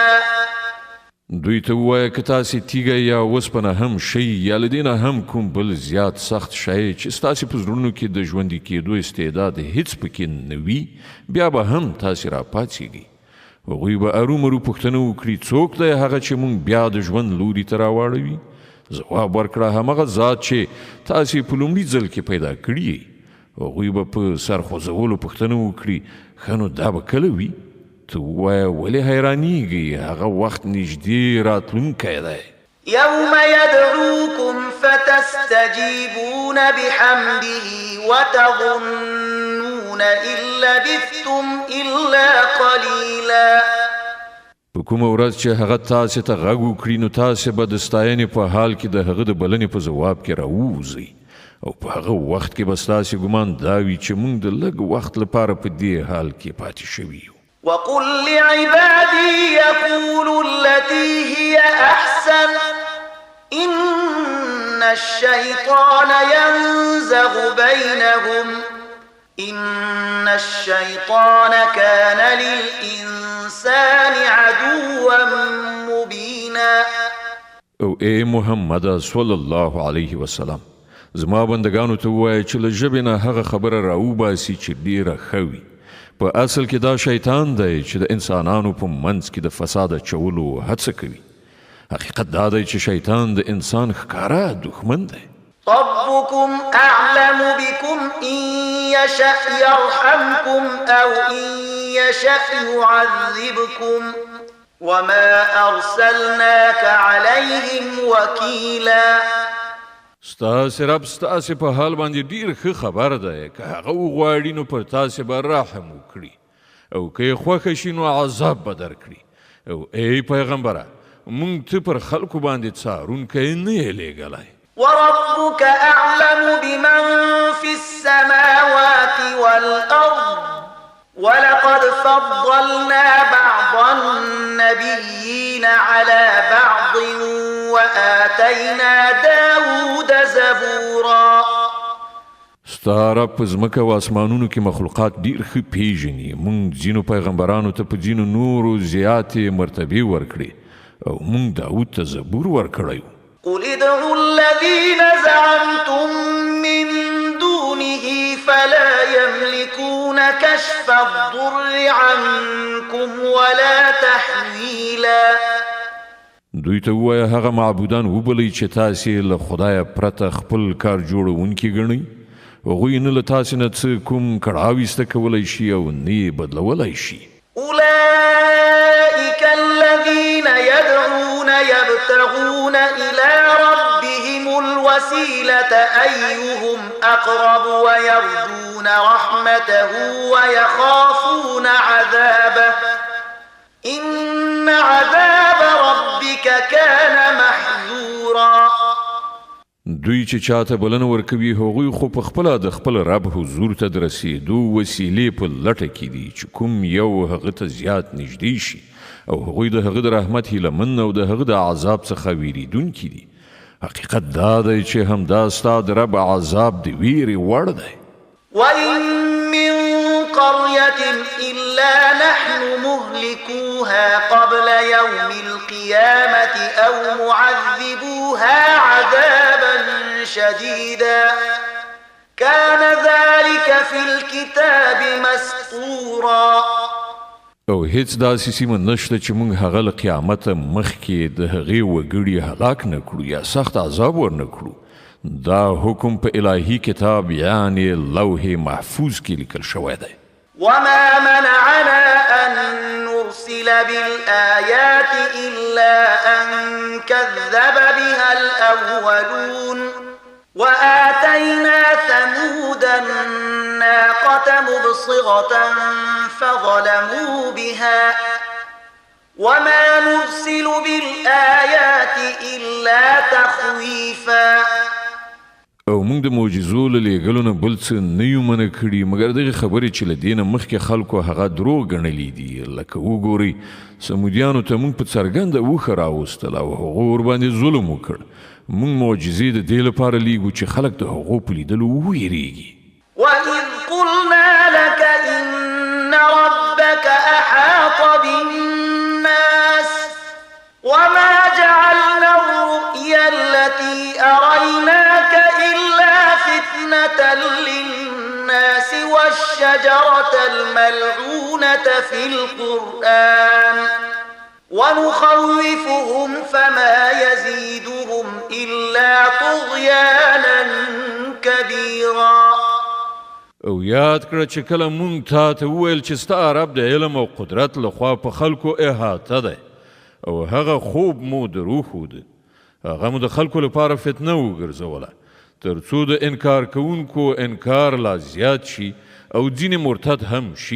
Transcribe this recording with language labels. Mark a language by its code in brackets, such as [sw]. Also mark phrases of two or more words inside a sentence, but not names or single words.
[ps] دوی ته ووایه که تاسې تیږه یا وسپنه هم شئ یا له دې نه هم کوم بل زیات سخت شی چې ستاسې په زړونو کې د ژوندي کېدو استعداد هیڅ پکې نه وي بیا به هم تاسې راپاڅېږئ. هغوی به ارومرو پوښتنه وکړي څوک دی هغه چې موږ بیا د ژوند لوري ته راواړوي؟ ځواب ورکړه همغه ذات چې تاسې په لومړي ځل کې پیدا کړي. هغوی به په سر خوځولو پوښتنه وکړي ښه نو دا به کله وي؟ ته ووایه ولې حیرانیږي؟ هغه وخت نږدې راتلونکی دی. [ar] يوم يدعوكم فتستجيبون بحمده وتظنون إن لبثتم إلا قليلا. [ps] په کومه ورځ چې هغه تاسې ته غږ وکړي نو تاسې به د ستاینې په حال کې د هغه د بلنې په ځواب کې راووځئ او په هغه وخت کې به ستاسې ګمان دا وي چې موږ د لږ وخت لپاره په دې حال کې پاتې شوي یو. [ar] وقل لعبادي يقولوا التي هي أحسن إن الشيطان ينزغ بينهم إن الشيطان كان للإنسان عدوا مبينا. [ps] او اے محمد [ar] صلی الله علیه وسلم [ps] زما بندگانو ته ووایه چې له ژبې نه هغه خبره راوباسي چې ډیره ښه وي. په اصل کې دا شیطان دی چې د انسانانو په منځ کې د فساد اچولو هڅه کوي. حقیقت دا دی چې شیطان د انسان ښکاره دښمن دی. [ar] ربكم أعلم بكم إن يشأ يرحمكم أو إن يشأ يعذبكم وما أرسلناك عليهم وكيلا. [ps] ستاسې رب ستاسې په حال باندې ډیر ښه خبر دی. که هغه وغواړي نو پر تاسې به رحم وکړي او که یې خوښه شي نو عذاب به درکړي. او ای پیغمبره موږ ته پر خلکو باندې څارونکی نه یې لیږلی. [ar] وربك أعلم بمن في السماوات والأرض ولقد فضلنا بعض النبيين على بعض وآتينا داود زبورا. [ps] ستا رب په ځمکه او اسمانونو کې مخلوقات ډیر ښه پیژني. موږ ځینو پیغمبرانو ته په ځینو نورو زیاتې مرتبې ورکړې او موږ داود ته زبور ورکړی. [ar] قل ادعوا الذين زعمتم من دونه فلا يملكون كشف الضر عنكم ولا تحويلا. [ps] دوی ته ووایه هغه معبودان وبلئ چې تاسې له خدایه پرته خپل کار جوړونکي ګڼئ. هغوی نه له تاسې نه څه کوم کړاو ایسته کولی شي او نه یې بدلولی شي. [ar] أولئك الذين يدعون يبتغون إلى ربهم الوسيلة أيهم أقرب ويرجون رحمته ويخافون عذابه إن عذاب ربك كان محذورا. [ps] دوی چې چاته بلنه ورکوي هغوی خو په خپله د خپل رب حضور ته د رسېدو وسیلې په لټه کې دي چې کوم یو هغه ته زیات نږدې شي او هغوی د هغه د رحمت هیلهمن او د هغه د عذاب څخه ویریدونکي دي. حقیقت دا دی چې همدا ستا د رب عذاب د ویرې وړ دی. [ar] وإن من قرية إلا نحن مهلكوها قبل يوم القيامة أو معذبوها عذابا شديدا كان ذلك في الكتاب مسطورا. [ps] او هیڅ داسې سیمه نشته چې موږ هغه له قیامته مخکې د هغې وګړي هلاک نه کړو یا سخت عذاب ورنه کړو. دا حکم په الهي کتاب یعنی لوح محفوظ کې لیکل شوی دی. [ar] وما منعنا أن نرسل بالآيات إلا أن كذب بها الأولون وآتينا ثمود الناقة مبصرة فظلموا بها وما نرسل بالآيات إلا تخويفا. [ps] او موږ د معجزو له لیږلو نه بل څه نه یو منع کړي مګر دغه خبرې چې له دې نه مخکې خلکو هغه دروغ ګڼلي دي. لکه وګورئ سمودیانو ته موږ په څرګنده اوښه راوستل او هغو ورباندې ظلم وکړ. موږ معجزې د دې لپاره لیږو چې خلک د هغو په لیدلو وویریږي. [ar] وإذ قلنا لك إن ربك أحاط بالناس وما جعلنا الرؤيا التي أريناك إلا فتنة للناس والشجرة الملعونة في القرآن ونخوفهم فما يزيدهم إلا [ps] او یاد کړه چې کله مونږ تا ته وویل چې ستا رب د علم او قدرت لخوا په خلکو احاطه دی او هغه خوب مو درو ښوده هغه مو د خلکو لپاره فتنه وګرځوله تر څو د انکار کوونکو انکار لا زیات شي او ځینې مرتد هم شي